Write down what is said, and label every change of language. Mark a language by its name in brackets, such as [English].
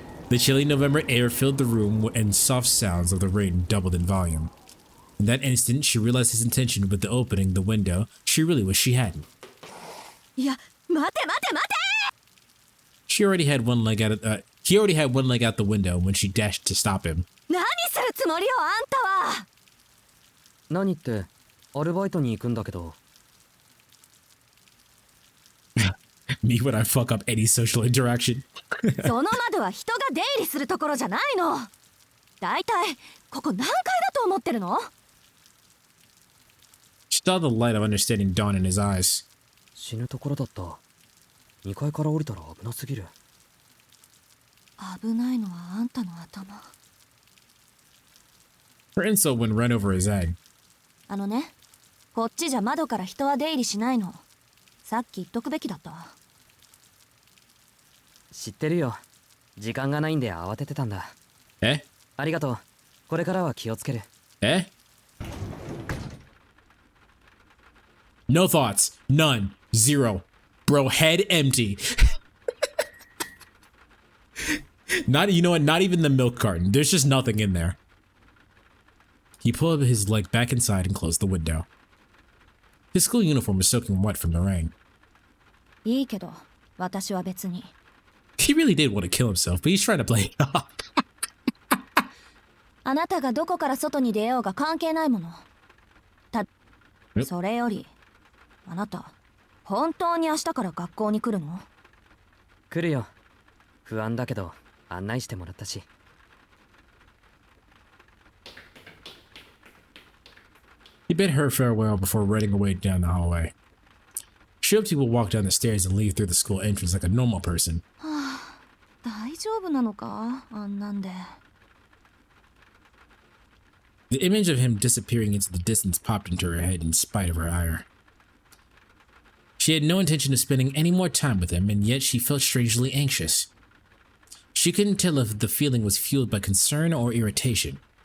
[English] The chilly November air filled the room and soft sounds of the rain doubled in volume. In that instant, she realized his intention with the opening the window. She really wished she hadn't. [Japanese] いや、待て待て待て！ [English] He already had one leg out the window when she dashed to stop him. [Japanese] 何するつもりよ、あんたは！何ってアルバイトに行くんだけど。 [English] Me when I fuck up any social interaction. [Japanese] その窓は人が出入りするところじゃないの。だいたいここ何階だと思ってるの？ [English] She saw the light of understanding dawn in his eyes. [Japanese] 死ぬところだった。 2階から降りたら危なすぎる。危ないのはあんたの頭。 [English] Her insult went right over his head. [Japanese] あのね、こっちじゃ窓から人は出入りしないの。さっき言っとくべきだったわ。知ってるよ。時間がないんで慌ててたんだ。え？ありがとう。これからは気をつける。え？ [English] No thoughts. None. Zero. Bro, head empty. Not, you know what? Not even the milk carton. There's just nothing in there. He pulled his leg back inside and closed the window. His school uniform was soaking wet from the rain. [Japanese] いいけど、私は別に。 [English] He really did want to kill himself, but he's trying to play it off. [Japanese] あなたがどこから外に出ようが関係ないもの。それより、あなた、本当に明日から学校に来るの？来るよ。不安だけど案内してもらったし。 [English] He bid her farewell before running away down the hallway. She hoped he would walk down the stairs and leave through the school entrance like a normal person. [Japanese] 大丈夫なのかあんなんで。 [English] The image of him disappearing into the distance popped into her head in spite of her ire. She had no intention of spending any more time with him, and yet she felt strangely anxious. She couldn't tell if the feeling was fueled by concern or irritation.